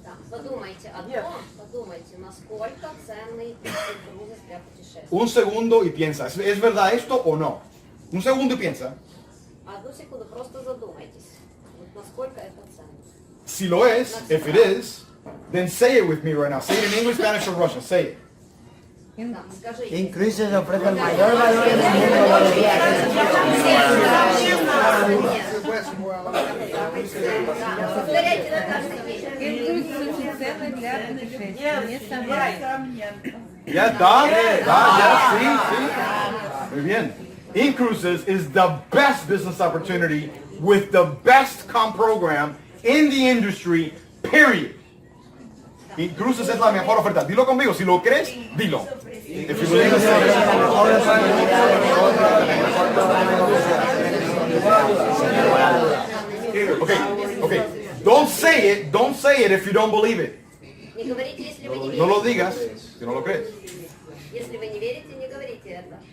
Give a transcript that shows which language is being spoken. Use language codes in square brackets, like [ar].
[ru] Подумайте о том, подумайте, насколько ценный InCruises для путешествия. [es] Un segundo y piensa, ¿es verdad esto o no? Un segundo y piensa. [ru] Одну секунду, просто задумайтесь, насколько это ценно. [es] Si lo es, [en] if it is, then say it with me right now. Say it in English, Spanish, or Russian. Say it. [ru] Скажите. [es] InCruises ofrece el mayor valor en el mundo de los viajes. [ru] Повторяйте на каждый день. InCruises очень ценно для путешествий, несомненно. [es] Ya, sí. Muy bien. [en] InCruises is the best business opportunity with the best comp program in the industry, period. [es] InCruises es la mejor oferta. Dilo conmigo, si lo crees, dilo. [en] If you believe it, okay. Don't say it if you don't believe it. [ru] Не говорите, если вы не [es] No lo [ru] верите. [es] digas si no lo crees. [ru] Если вы не верите, не говорите это.